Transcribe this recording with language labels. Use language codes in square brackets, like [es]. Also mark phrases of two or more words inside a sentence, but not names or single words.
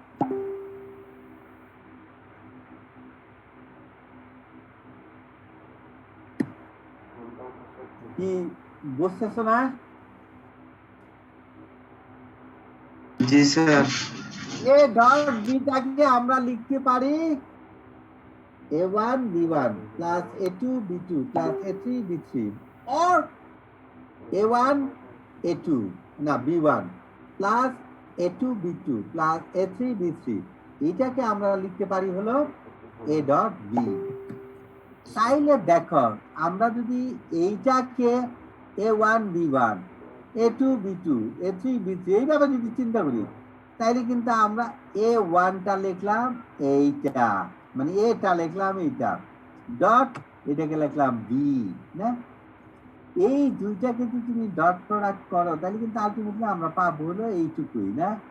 [bn] কি বুঝতেছ না? জি স্যার। এ ডট বিটাকে আমরা লিখতে পারি a1 b1 প্লাস a2 b2 প্লাস a3 b3 or a1 a2 না b1 প্লাস a2 b2 প্লাস a3 b3, এটাকে আমরা লিখতে পারি হলো a ডট বি। তাইলে দেখো আমরা যদি এইটাকে a1 b1 a2 b2 a3 b3 এইভাবে যদি চিন্তা করি, তাইলে কিন্তু আমরা a1টা লিখলাম এইটা, মানে এটা লিখলাম এইটা, ডট এটাকে লিখলাম বি, না? এই দুইটাকে যদি তুমি [en] dot product [bn] করো তাহলে কিন্তু আলটিমেটলি আমরা পাবো হলো এইটুকুই, না?